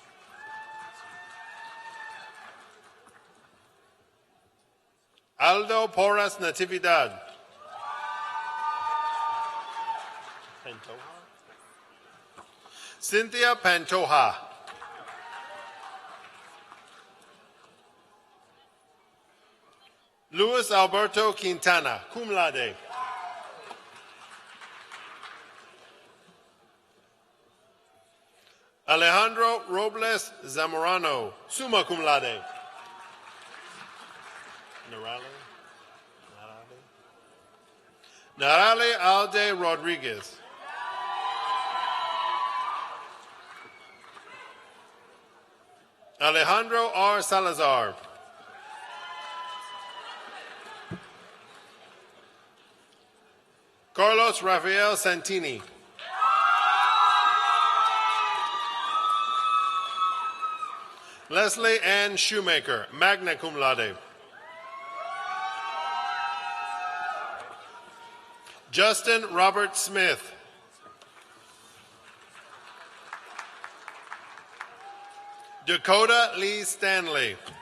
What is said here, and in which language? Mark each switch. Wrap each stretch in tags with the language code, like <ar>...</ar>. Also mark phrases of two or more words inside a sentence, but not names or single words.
<en>Aldo Porras Natividad. Cynthia Pantoja. Luis Alberto Quintana,</en> <la>cum laude.</la> <en>Alejandro Robles Zamorano,</en> <la>summa cum laude.</la> <en>Narale Alde Rodriguez. Alejandro R. Salazar. Carlos Rafael Santini. Leslie Ann Shoemaker,</en> <la>magna cum laude.</la> <en>Justin Robert Smith. Dakota Lee Stanley.</en>